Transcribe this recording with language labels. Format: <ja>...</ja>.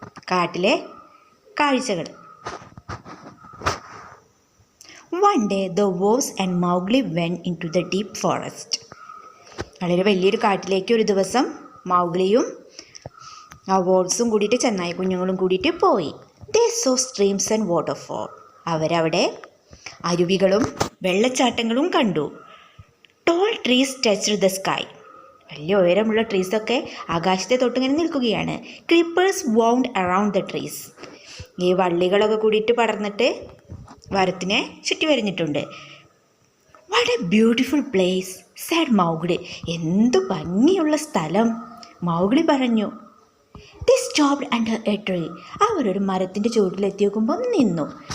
<ml>കാട്ടിലെ കാഴ്ചകൾ.</ml> <en>One day the wolves and Mowgli went into the deep forest.</en> <ml>വളരെ വലിയൊരു കാട്ടിലേക്ക് ഒരു ദിവസം മൗഗ്ലിയും ആ വോൾവ്സും കൂടിയിട്ട് ചെന്നായ കുഞ്ഞുങ്ങളും കൂടിയിട്ട് പോയി.</ml> <en>They saw streams and waterfall.</en> <ml>അവരവിടെ അരുവികളും വെള്ളച്ചാട്ടങ്ങളും കണ്ടു.</ml> <en>Tall trees touched the sky.</en> <ml>വലിയ ഉയരമുള്ള ട്രീസൊക്കെ ആകാശത്തെ തൊട്ടിങ്ങനെ നിൽക്കുകയാണ്.</ml> <en>Creepers wound around the trees.</en> <ml>ഈ വള്ളികളൊക്കെ കൂടിയിട്ട് പടർന്നിട്ട് മരത്തിനെ ചുറ്റി വരഞ്ഞിട്ടുണ്ട്.</ml> <en>What a beautiful place, said Mowgli.</en> <ml>എന്തു ഭംഗിയുള്ള സ്ഥലം, മൗഗ്ലി പറഞ്ഞു.</ml> <en>They stopped under a tree.</en> <ml>അവരൊരു മരത്തിൻ്റെ ചുവട്ടിലെത്തി നോക്കുമ്പോൾ നിന്നു.</ml>